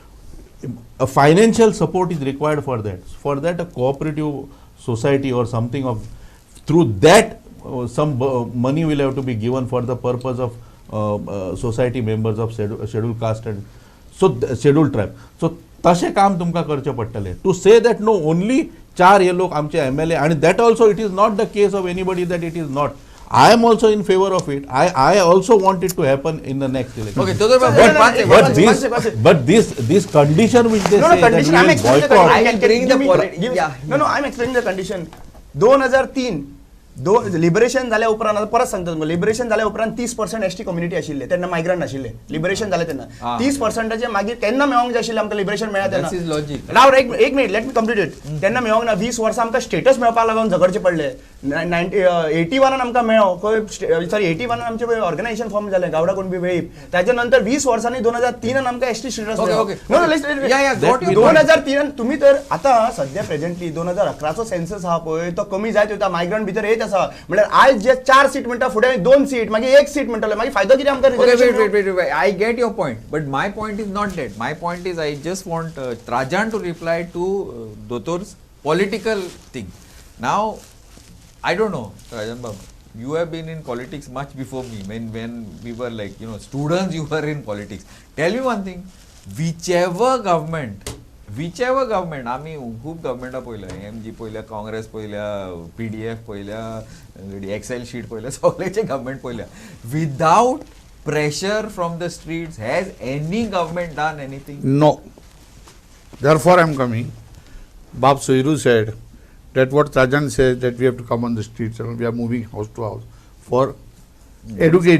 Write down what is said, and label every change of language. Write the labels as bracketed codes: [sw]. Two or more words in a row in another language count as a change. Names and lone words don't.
[en] A financial support is required for that. For that, a cooperative society or something of, through that some money will have to be given for the purpose of society members of scheduled caste and scheduled tribe. [kok] So तशें काम तुमकां करचें पडटलें [en] to say that no only [kok] 4 हे लोक आमचे MLA, [en] and that also it is not the case of anybody that it is not. I am also in favor of it. I also want it to happen in the next election. Okay, but this condition which they say condition, that we will boycott. I can bring the politics. No, I'm explaining the condition. [kok] 2003 लिबरेशन जाल्या उपरांत परत सांगता तुमकां लिबरेशन जाल्या उपरांत 30% [en] ST community [kok] आशिल्ले तेन्ना मायग्रंट आशिल्ले लिबरेशन जालें तेन्ना 30%चे मागीर तेन्ना मेळोंक जाय आशिल्लें आमकां लिबरेशन मेळ्ळा तेन्ना राव एक मिनिट [en] let me complete it [kok] तेन्ना मेळोंक ना 20 वर्सां आमकां स्टेटस मेळपाक लागून झगडचे पडले 81 आमकां मेळ्ळो सॉरी 81 आमचे ऑर्गनायझेशन फॉर्म जालें गावडा कुणबी वेळीप ताच्या नंतर 20 वर्सांनी 2003 आमकां [en] ST status [kok] मेळ्ळो 2003 तुमी तर आतां सध्या प्रेझेंटली 2011चो सेन्सस आहा पळय तो कमी जायत वता मायग्रंट भितर येत आसा म्हणल्यार आज जे 4 सीट म्हणटा फुडें 2 सीट मागीर 1 सीट म्हणटले मागीर फायदो कितें आमकां [en] wait, I get your point, but my point is not that. My point is I just want Trajan to reply to Dotor's political thing. Now, I don't know, Trajan Babu, you have been in politics much before me. When we were like, students, you were in politics. Tell me one thing, whichever government, [kok] आम्ही खूप गव्हर्मेंटा पळयल्या MG पळयल्या काँग्रेस पळयल्या PDF पळयल्या एक्सेल शीट पळयल्या सगळेचे गव्हर्मेंट पळयल्या [en] without pressure from the streets. Has any government done anything? No. Therefore, I am coming. Bab Soiru said that what Trajan says that we have to come on the streets and we are moving house to house for educating.